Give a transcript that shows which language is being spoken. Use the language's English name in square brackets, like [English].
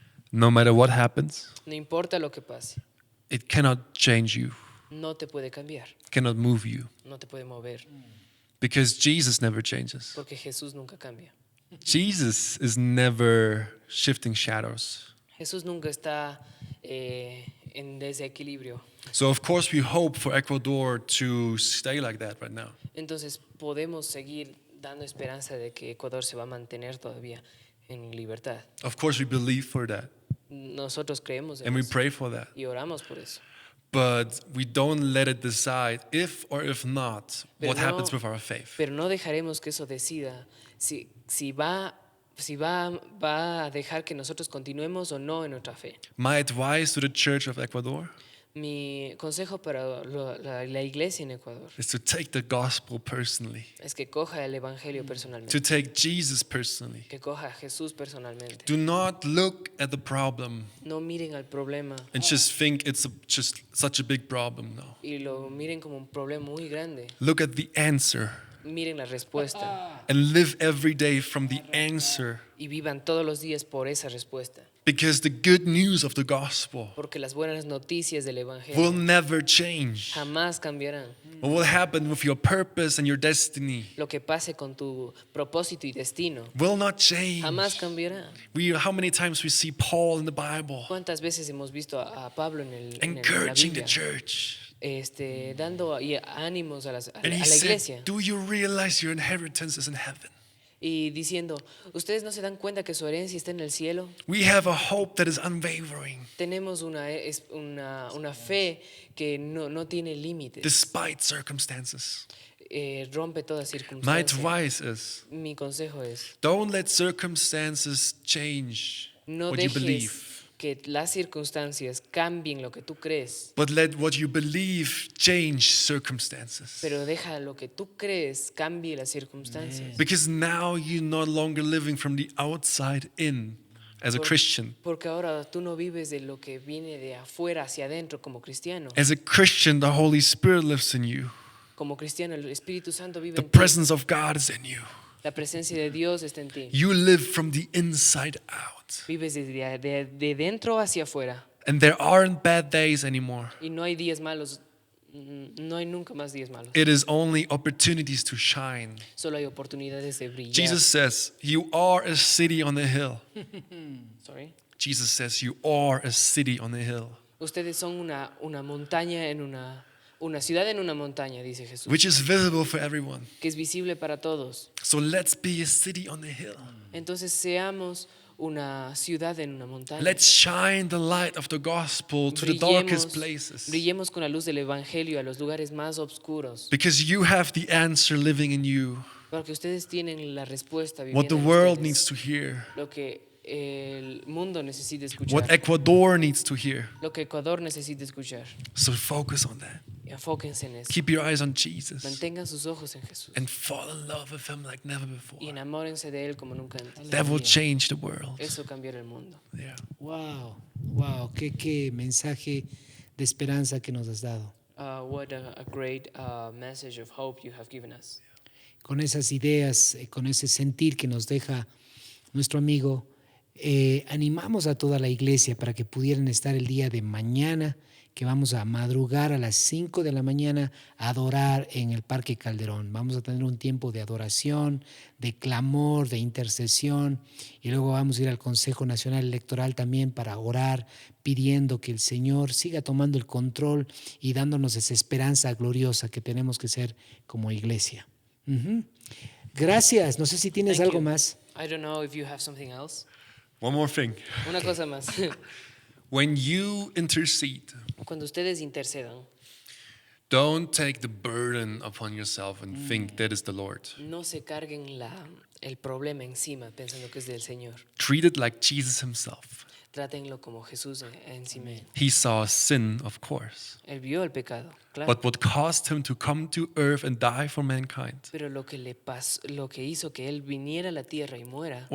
[English] No matter what happens, [Spanish] No importa lo que pase, [English] it cannot change you, [Spanish] no te puede cambiar, [English] cannot move you, [Spanish] no te puede mover, [English] because Jesus never changes. [Spanish] porque Jesús nunca cambia. [English] Jesus is never shifting shadows. [Spanish] Jesús nunca está en desequilibrio. [English] So of course we hope for Ecuador to stay like that right now. [Spanish] Entonces podemos seguir dando esperanza de que Ecuador se va a mantener todavía en libertad. [English] Of course we believe for that [Spanish] Nosotros creemos en [English] and we [Spanish] eso [English] pray for that. [Spanish] y oramos por eso. [English] But we don't let it decide if or if not what [Spanish] Pero no- [English] happens with our faith. [Spanish] Pero no dejaremos que eso decida si va a dejar que nosotros continuemos o no en nuestra fe. [English] My advice to the Church of Ecuador [Spanish] Mi consejo para la iglesia en Ecuador [English] is to take the gospel personally, [Spanish] es que coja el evangelio personalmente, [English] to take Jesus personally. [Spanish] que coja a Jesús personalmente. [English] Do not look at the problem [Spanish] No miren al problema [English] and just think it's just such a big problem. [Spanish] No. y lo miren como un problema muy grande. [English] Look at the answer [Spanish] Miren la respuesta [English] and live every day from the answer, [Spanish] y vivan todos los días por esa respuesta. [English] Because the good news of the gospel [Spanish] Porque las buenas noticias del [English] will [Spanish] Evangelio [English] never change. [Spanish] jamás cambiarán. [English] What will happen with your purpose and your destiny [Spanish] Lo que pase con tu propósito y destino [English] will not change. [Spanish] jamás cambiará. [English] How many times we see Paul in the Bible [Spanish] ¿Cuántas veces hemos visto a Pablo en la [English] encouraging the [Spanish] Biblia? [English] church? [Spanish] Dando ánimos a [English] And he [Spanish] la [English] said, [Spanish] iglesia [English] do you realize your inheritance is in heaven? [Spanish] y diciendo, ¿ustedes no se dan cuenta que su herencia está en el cielo? [English] We have a hope that is unwavering [Spanish] Tenemos una fe que no tiene límites, [English] despite circumstances. [Spanish] rompe toda [English] My [Spanish] circunstancia. [English] advice is, [Spanish] Mi consejo es, [English] don't let circumstances change [Spanish] no [English] what you believe, [Spanish] dejes que las circunstancias cambien lo que tú crees, [English] but let what you believe change circumstances. [Spanish] pero deja lo que tú crees cambie las circunstancias. [English] Because now you're no longer living from the outside in as a Christian. [Spanish] Porque ahora tú no vives de lo que viene de afuera hacia adentro como cristiano. [English] As a Christian, the Holy Spirit lives in you. [Spanish] Como cristiano, el Espíritu Santo vive [English] The [Spanish] en ti. [English] presence of God is in you. [Spanish] La presencia de Dios está en ti. [English] You live from the inside out. [Spanish] Vives de dentro hacia afuera. [English] And there aren't bad days anymore. [Spanish] Y no hay días malos. No hay nunca más días malos. [English] It is only opportunities to shine. [Spanish] Solo hay oportunidades de brillar. [English] Jesus says, you are a city on the hill. Sorry. Jesus says, you are a city on the hill, [Spanish] Ustedes son una montaña en una ciudad en una montaña, dice Jesús, [English] which is visible for everyone. [Spanish] que es visible para todos. [English] So let's be a city on the hill. [Spanish] Entonces seamos una ciudad en una montaña. [English] Let's shine the light of the gospel to the darkest places. [Spanish] Brillemos con la luz del Evangelio a los lugares más oscuros. [English] Because you have the answer living in you. [Spanish] Porque ustedes tienen la respuesta [English] What the [Spanish] viviendo en [English] world [Spanish] ustedes. [English] needs to hear. [Spanish] Lo que el mundo necesita [English] What [Spanish] escuchar. [English] Ecuador needs to hear. [Spanish] Lo que Ecuador necesita escuchar. [English] So focus on that. [Spanish] Y enfóquense en eso. [English] Keep your eyes on Jesus [Spanish] Mantengan sus ojos en Jesús. [English] and fall in love with him like never before. [Spanish] Y enamórense de Él como nunca antes. [English] That will change the world. [Spanish] Eso cambiará el mundo. [English] Yeah. [Spanish] Wow, qué mensaje de esperanza que nos has dado. [English] What a great message of hope you have given us. [Spanish] Con esas ideas, con ese sentir que nos deja nuestro amigo, animamos a toda la iglesia para que pudieran estar el día de mañana, que vamos a madrugar a las 5 de la mañana a adorar en el Parque Calderón. Vamos a tener un tiempo de adoración, de clamor, de intercesión, y luego vamos a ir al Consejo Nacional Electoral también para orar, pidiendo que el Señor siga tomando el control y dándonos esa esperanza gloriosa que tenemos que ser como iglesia. Ujú. Gracias. No sé si tienes [English] Thank [Spanish] algo [English] you. [Spanish] más. [English] I don't know if you have something else. One more thing. [Spanish] Una cosa más. [English] When you intercede, [Spanish] Cuando ustedes intercedan, [English] don't take the burden upon yourself and think that is the Lord. [Spanish] no se carguen el problema encima pensando que es del Señor. [English] Treat it like Jesus himself. [Spanish] Trátenlo como Jesús encima. [English] He saw sin, of course. [Spanish] Él vio el pecado, claro. [English] But what caused him to come to earth and die for mankind [Spanish] Pero lo que le pasó, lo que hizo que él viniera a la tierra y muera,